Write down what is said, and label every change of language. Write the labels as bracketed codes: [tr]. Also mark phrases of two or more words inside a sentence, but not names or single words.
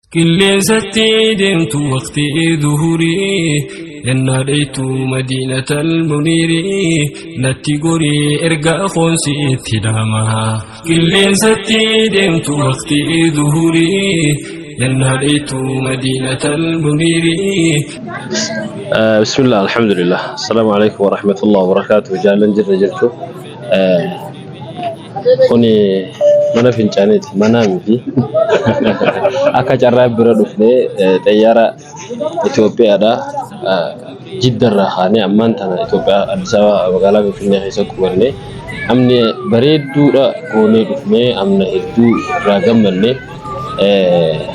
[om] Qilleensatti deemtu waqtii duhurii, ennaa dheeytu Madiinatal Muniirii, natti gorii erga afoonsi itti dhaama. Qilleensatti deemtu waqtii duhurii, ennaa dheeytu Madiinatal Muniirii. [ar] آه، بسم الله، الحمد لله. السلام عليكم ورحمة الله وبركاته. [om] Jaalan jirra jirtu. آه، kuni mana fincaaniiti, manaa miti. Akka carraa bira dhufnee, eh, xayyaara Itoophiyaadha. Ah, Jiddarraa kaanee ammaan tana Itoophiyaa, Addis Ababa magaalaa Finfinnee keessa qubannee, amni bareedduudha goonee dhufnee, amna hedduu irraa gammannee, eh,